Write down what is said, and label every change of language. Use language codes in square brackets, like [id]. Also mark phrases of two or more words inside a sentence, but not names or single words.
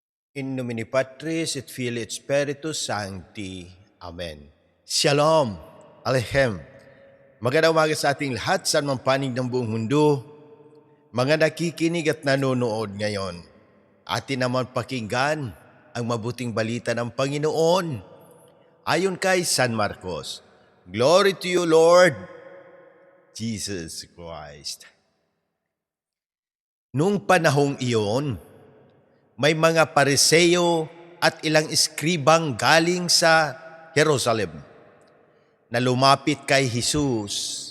[la] In nomine Patris et Filii et Spiritus Sancti. [he] Amen. Shalom. Aleichem. [tl] Magandang umaga sa ating lahat sa anumang panig ng buong mundo. Mga nakikinig at nanonood ngayon. Atin naman pakinggan ang mabuting balita ng Panginoon ayon kay San Marcos. [en] Glory to you, Lord Jesus Christ. [tl] Noong panahong iyon, may mga Pariseo at ilang eskribang galing sa Jerusalem na lumapit kay Jesus.